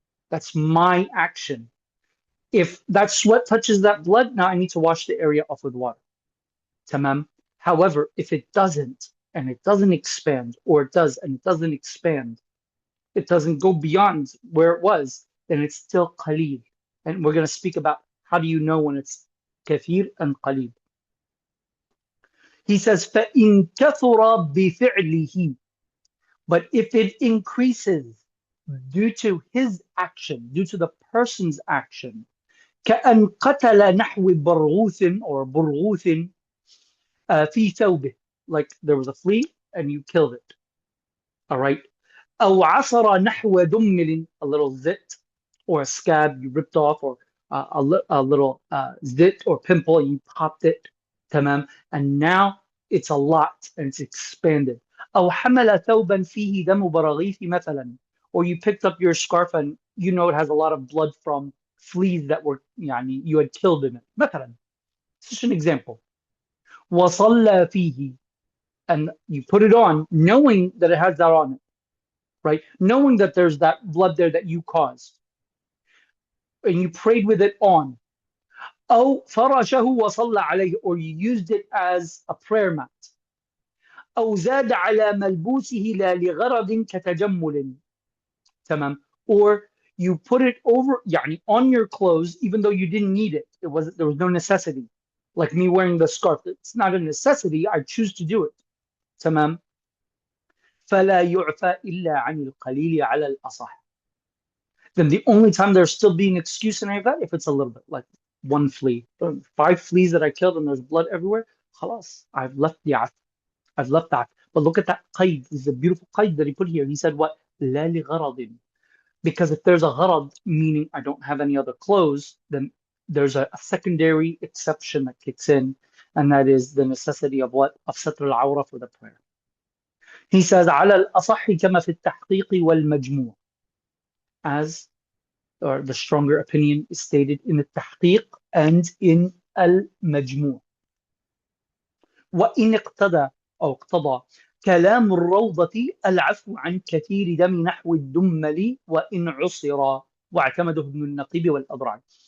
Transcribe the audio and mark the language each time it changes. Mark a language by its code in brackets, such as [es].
[en] That's my action. If that sweat touches that blood, now I need to wash the area off with water. Tamam. However, if it doesn't and it doesn't expand, or it does and it doesn't expand, it doesn't go beyond where it was, then it's still qalil. And we're going to speak about how do you know when it's kathir and qalil. [ar] He says, فَإِن كَثُرَ بِفِعْلِهِ. [en] But if it increases due to his action, due to the person's action, [ar] كأن قتل نحو برغوث [en] or [ar] برغوث في ثوبه, [en] like there was a flea and you killed it. All right. [ar] أو عصر نحو دمل, [en] a little zit or a scab you ripped off, or a little zit or pimple, you popped it. [ar] تمام. [en] And now it's a lot and it's expanded. [ar] أو حمل ثوبا فيه دم براغيث مثلا, [en] or you picked up your scarf and you know it has a lot of blood from fleas that were يعني you had killed in it. مثلا. It's just an example. [ar] وصلى فيه, [en] and you put it on knowing that it has that on it, right? Knowing that there's that blood there that you caused, and you prayed with it on. [ar] أو فرشه وصلى عليه, [en] or you used it as a prayer mat. [ar] أو زاد على ملبوسه لا لغرض كتجمل. تمام. [en] Or you put it over يعني on your clothes even though you didn't need it. There was no necessity. Like me wearing the scarf. It's not a necessity. I choose to do it. تمام. [ar] فلا يعفى إلا عن القليل على الأصح. [en] Then the only time there's still being excuse in that if it's a little bit, like one flea, 5 fleas that I killed and there's blood everywhere. خلاص, I've left the af. I've left that. But look at that qaid. This is a beautiful qaid that he put here. He said what? [ar] لا لغرض. [en] Because if there's a gharad, meaning I don't have any other clothes, then there's a secondary exception that kicks in, and that is the necessity of what? Of satr al-awra for the prayer. [ar] He says, على الأصح كما في التحقيق والمجموع. [en] As, or the stronger opinion is stated in the tahqiq and in al-majmu'. [ar] وإن اقتضى أو اقتضى كلام الروضة العفو عن كثير دم نحو الدمل وإن عصر واعتمده ابن النقيب والأضرع.